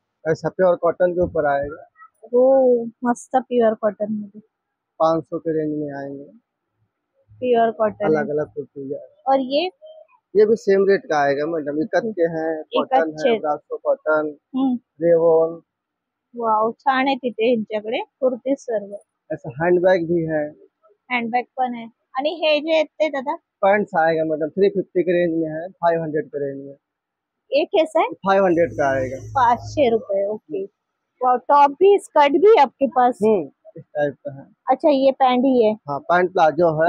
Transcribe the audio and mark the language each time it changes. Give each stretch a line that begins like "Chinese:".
Hindi: ऐसा pure cotton के ऊपर आएगा।
Marathi: हो मस्त प्युअर कॉटन मध्ये
Hindi: 500 के रेंज में आएंगे।
English: Pure cotton.
Hindi: अलग अलग कुर्ती है। और ये भी सेम रेट का आएगा मैडम। इकत के हैं, कॉटन इकत है, के। ब्रासो कॉटन, रेवॉन।
Marathi: वाव छान आहे तिथे यांच्याकडे कुर्ती सर्व.
Hindi: ऐसा हैंडबैग भी है।
Marathi: हँडबॅग पण आहे. आणि हे जे आहेत ते दादा
Hindi: पैंट्स आएगा मैडम 350 के रेंज में है, 500 के रेंज में। एक कैसा है? 500 का आएगा। 500 रुपए. Okay wow. टॉप भी स्कर्ट भी है आपके पास? इस टाइप का है। अच्छा ये पैंट ही है. हाँ, पैंट प्लाजो है,